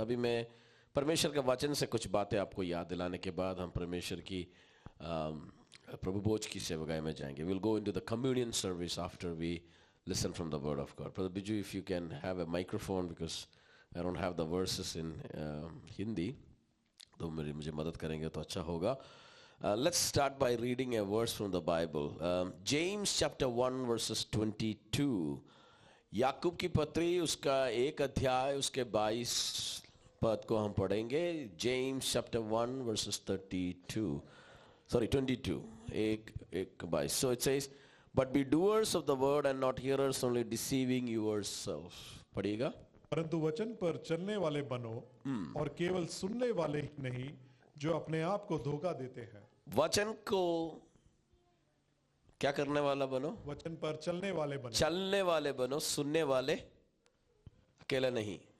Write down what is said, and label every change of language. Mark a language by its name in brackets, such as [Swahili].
[Hindi] अभी मैं परमेश्वर के वचन से कुछ बातें आपको याद दिलाने के बाद हम परमेश्वर की प्रभु भोज की सेवकाई में जाएंगे. [English] Will go into the communion service after we listen from the word of God. Brother Biju, if you can have a microphone because I don't have the verses in Hindi. [Hindi] तो मुझे मदद करेंगे तो अच्छा होगा. [English] Let's start by reading a verse from the Bible. James chapter 1 verses 22. [Hindi] याकूब की पत्री उसका 1 अध्याय उसके 22 पद को हम पढ़ेंगे. [English] James chapter 1 verses 22. Sorry, 22. 1:22. So it says, but be doers of the word and not hearers only, deceiving yourself. [Hindi] पढ़िएगा. परंतु वचन पर चलने वाले बनो और केवल सुनने वाले ही नहीं जो अपने आप को धोखा देते हैं. वचन को क्या करने वाला बनो? वचन पर चलने वाले बनो. चलने वाले बनो, सुनने वाले अकेले नहीं.